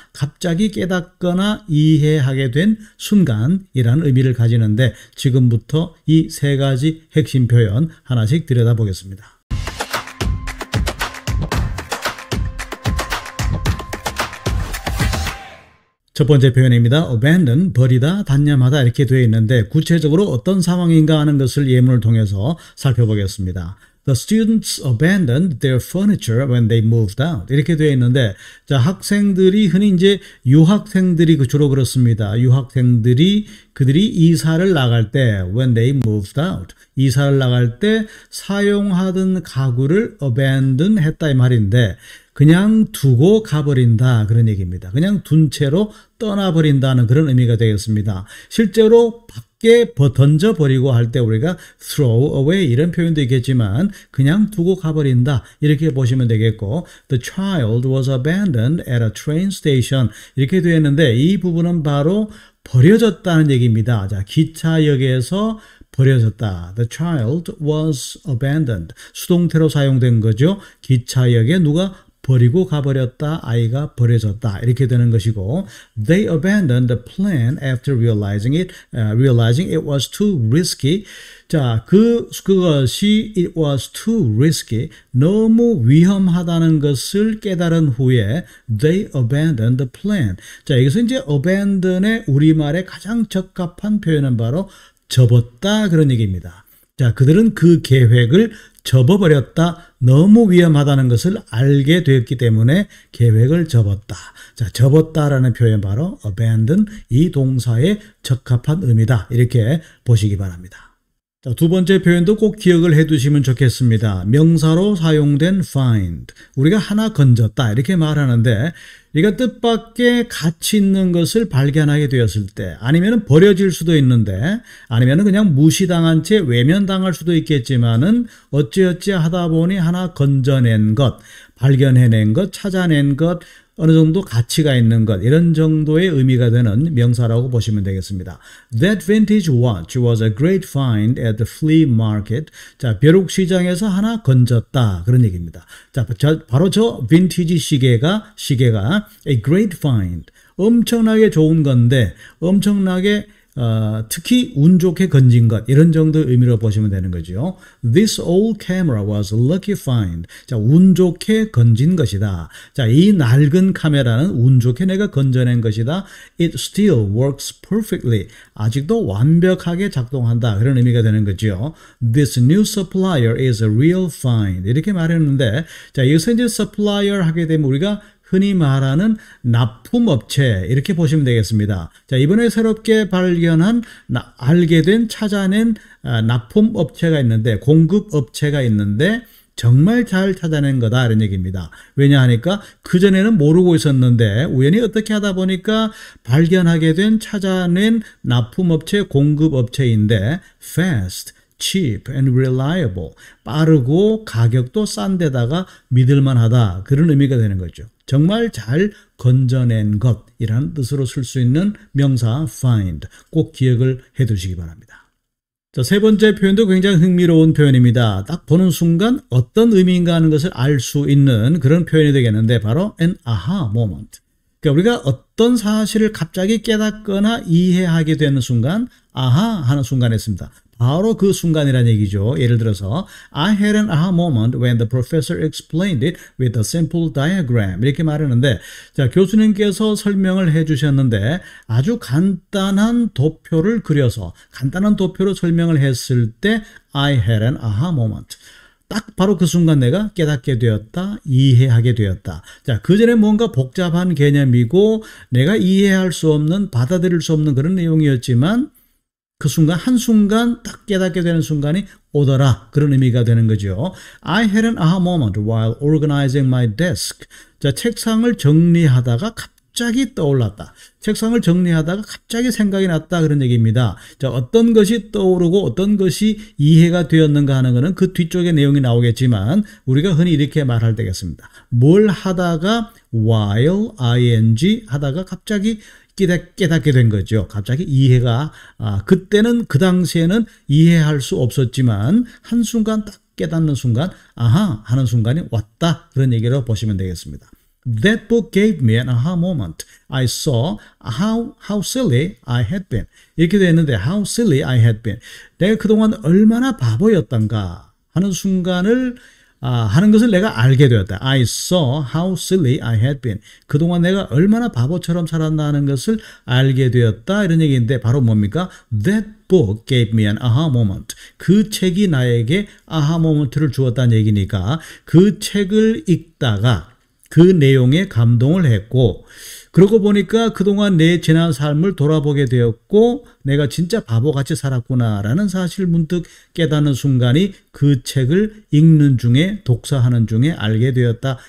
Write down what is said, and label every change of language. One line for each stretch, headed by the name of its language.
Korean: 갑자기 깨닫거나 이해하게 된 순간이라는 의미를 가지는데, 지금부터 이 세 가지 핵심 표현 하나씩 들여다보겠습니다. 첫 번째 표현입니다. abandon, 버리다, 단념하다 이렇게 되어 있는데, 구체적으로 어떤 상황인가 하는 것을 예문을 통해서 살펴보겠습니다.
English: The students abandoned their furniture when they moved out.
Korean: 이렇게 되어 있는데, 자, 학생들이 흔히 이제 유학생들이 주로 그렇습니다. 유학생들이 그들이 이사를 나갈 때
English: when they moved out.
Korean: 이사를 나갈 때 사용하던 가구를 abandon 했다 이 말인데, 그냥 두고 가버린다 그런 얘기입니다. 그냥 둔 채로 떠나버린다는 그런 의미가 되겠습니다. 실제로 밖에 던져버리고 할 때 우리가 throw away 이런 표현도 있겠지만 그냥 두고 가버린다 이렇게 보시면 되겠고,
English: The child was abandoned at a train station
Korean: 이렇게 되어 있는데, 이 부분은 바로 버려졌다는 얘기입니다. 자, 기차역에서 버려졌다.
English: The child was abandoned.
Korean: 수동태로 사용된 거죠. 기차역에 누가 버리고 가버렸다, 아이가 버려졌다 이렇게 되는 것이고,
English: They abandoned the plan after realizing it was too risky.
Korean: 자, 그것이
English: it was too risky,
Korean: 너무 위험하다는 것을 깨달은 후에
English: they abandoned the plan.
Korean: 자, 여기서 이제 abandon의 우리말에 가장 적합한 표현은 바로 접었다 그런 얘기입니다. 자, 그들은 그 계획을 접어버렸다. 너무 위험하다는 것을 알게 되었기 때문에 계획을 접었다. 자, 접었다라는 표현 바로 abandon 이 동사의 적합한 의미다. 이렇게 보시기 바랍니다. 자, 두 번째 표현도 꼭 기억을 해 두시면 좋겠습니다. 명사로 사용된 find. 우리가 하나 건졌다 이렇게 말하는데 이가 뜻밖의 가치 있는 것을 발견하게 되었을 때 아니면 버려질 수도 있는데 아니면 그냥 무시당한 채 외면당할 수도 있겠지만은 어찌어찌 하다 보니 하나 건져낸 것, 발견해낸 것, 찾아낸 것, 어느 정도 가치가 있는 것 이런 정도의 의미가 되는 명사라고 보시면 되겠습니다.
English: That vintage watch was a great find at the flea market.
Korean: 자, 벼룩시장에서 하나 건졌다 그런 얘기입니다. 자, 바로 저 빈티지 시계가
English: a great find.
Korean: 엄청나게 좋은 건데 엄청나게 특히 운 좋게 건진 것 이런 정도의 의미로 보시면 되는 거죠.
English: This old camera was a lucky find.
Korean: 자, 운 좋게 건진 것이다. 자, 이 낡은 카메라는 운 좋게 내가 건져낸 것이다.
English: It still works perfectly.
Korean: 아직도 완벽하게 작동한다. 그런 의미가 되는 거죠.
English: This new supplier is a real find.
Korean: 이렇게 말했는데 자, 여기서 이제 supplier 하게 되면 우리가 흔히 말하는 납품업체 이렇게 보시면 되겠습니다. 자, 이번에 새롭게 발견한 알게 된 찾아낸 납품업체가 있는데 공급업체가 있는데 정말 잘 찾아낸 거다 이런 얘기입니다. 왜냐하니까 그전에는 모르고 있었는데 우연히 어떻게 하다 보니까 발견하게 된 찾아낸 납품업체 공급업체인데
English: fast, cheap and reliable.
Korean: 빠르고 가격도 싼 데다가 믿을만하다. 그런 의미가 되는 거죠. 정말 잘 건져낸 것이라는 뜻으로 쓸 수 있는 명사 find. 꼭 기억을 해 두시기 바랍니다. 자, 세 번째 표현도 굉장히 흥미로운 표현입니다. 딱 보는 순간 어떤 의미인가 하는 것을 알 수 있는 그런 표현이 되겠는데 바로
English: an aha moment.
Korean: 그러니까 우리가 어떤 사실을 갑자기 깨닫거나 이해하게 되는 순간 아하 하는 순간에 있습니다. 바로 그 순간이라는 얘기죠. 예를 들어서
English: I had an aha moment when the professor explained it with a simple diagram.
Korean: 이렇게 말하는데 자, 교수님께서 설명을 해 주셨는데 아주 간단한 도표를 그려서 간단한 도표로 설명을 했을 때
English: I had an aha moment.
Korean: 딱 바로 그 순간 내가 깨닫게 되었다, 이해하게 되었다. 자, 그전에 뭔가 복잡한 개념이고 내가 이해할 수 없는, 받아들일 수 없는 그런 내용이었지만 그 순간, 한순간 딱 깨닫게 되는 순간이 오더라. 그런 의미가 되는 거죠.
English: I had an aha moment while organizing my desk.
Korean: 자, 책상을 정리하다가 갑자기 떠올랐다. 책상을 정리하다가 갑자기 생각이 났다. 그런 얘기입니다. 자, 어떤 것이 떠오르고 어떤 것이 이해가 되었는가 하는 것은 그 뒤쪽에 내용이 나오겠지만 우리가 흔히 이렇게 말할 때겠습니다. 뭘 하다가 while, ing 하다가 갑자기 깨닫게 된 거죠. 갑자기 이해가 그때는 그 당시에는 이해할 수 없었지만 한순간 딱 깨닫는 순간 아하 하는 순간이 왔다. 그런 얘기로 보시면 되겠습니다.
English: That book gave me an aha moment. I saw how silly I had been.
Korean: 이렇게 되었는데
English: how silly I had been.
Korean: 내가 그동안 얼마나 바보였던가 하는 순간을 하는 것을 내가 알게 되었다.
English: I saw how silly I had been.
Korean: 그동안 내가 얼마나 바보처럼 살았나 하는 것을 알게 되었다. 이런 얘기인데 바로 뭡니까?
English: That book gave me an aha moment.
Korean: 그 책이 나에게 아하 모먼트를 주었다는 얘기니까 그 책을 읽다가 그 내용에 감동을 했고 그러고 보니까 그동안 내 지난 삶을 돌아보게 되었고 내가 진짜 바보같이 살았구나라는 사실을 문득 깨닫는 순간이 그 책을 읽는 중에 독서하는 중에 알게 되었다.